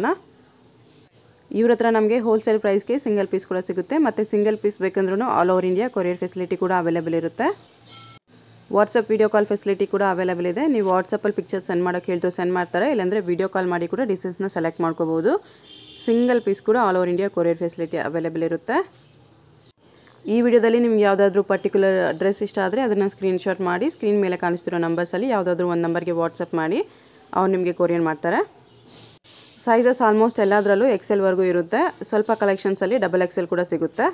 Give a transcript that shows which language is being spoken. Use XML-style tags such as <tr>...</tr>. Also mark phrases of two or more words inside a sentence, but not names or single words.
<kn>ಇವರ ಹತ್ರ ನಮಗೆ</kn> <en>wholesale price</en> <kn>ಗೆ</kn> <en>single piece</en> <kn>ಕೂಡ ಸಿಗುತ್ತೆ ಮತ್ತೆ</kn> <en>single piece</en> <kn>ಬೇಕಂದ್ರೂನು</kn> <en>all over India courier facility</en> <kn>ಕೂಡ ಅವೇಲೇಬಲ್ ಇರುತ್ತೆ।</kn> <en>WhatsApp video call facility ಕೂಡ available ಇದೆ।</en> <kn>ನೀವು ವಾಟ್ಸಪ್ ಅಲ್ಲಿ</kn> <en>picture send</en> <kn>ಮಾಡೋಕೆ ಹೇಳಿದ್ರೆ ಸೆಂಡ್ ಮಾಡ್ತಾರೆ, ಇಲ್ಲಾಂದ್ರೆ</kn> <en>video call</en> <kn>ಮಾಡಿ ಕೂಡ ಡಿಸ್ಟೆನ್ಸ್ ನ ಸೆಲೆಕ್ಟ್ ಮಾಡ್ಕೋಬಹುದು।</kn> <en>single piece ಕೂಡ all over India courier facility available ಇರುತ್ತೆ।</en> <kn>ಈ ವಿಡಿಯೋದಲ್ಲಿ ನಿಮಗೆ ಯಾವುದಾದರೂ</kn> <en>particular address</en> <kn>ಇಷ್ಟ ಆದರೆ ಅದನ್ನ</kn> <en>screenshot</en> <kn>ಮಾಡಿ ಸ್ಕ್ರೀನ್ ಮೇಲೆ ಕಾಣಿಸ್ತಿರೋ ನಂಬರ್ಸ್ ಅಲ್ಲಿ ಯಾವುದಾದರೂ ಒಂದು ನಂಬರ್ಗೆ ವಾಟ್ಸ್ಆಪ್ ಮಾಡಿ ಅವರು ನಿಮಗೆ ಕೊರಿಯರ್ ಮಾಡ್ತಾರೆ।</kn> <en>sizes almost</en> <kn>ಎಲ್ಲದರಲ್ಲೂ ಎಕ್ಸೆಲ್ ವರೆಗೂ ಇರುತ್ತೆ, ಸ್ವಲ್ಪ ಕಲೆಕ್ಷನ್ಸ್ ಅಲ್ಲಿ</kn> <en>double XL</en> <kn>ಕೂಡ ಸಿಗುತ್ತೆ।</kn>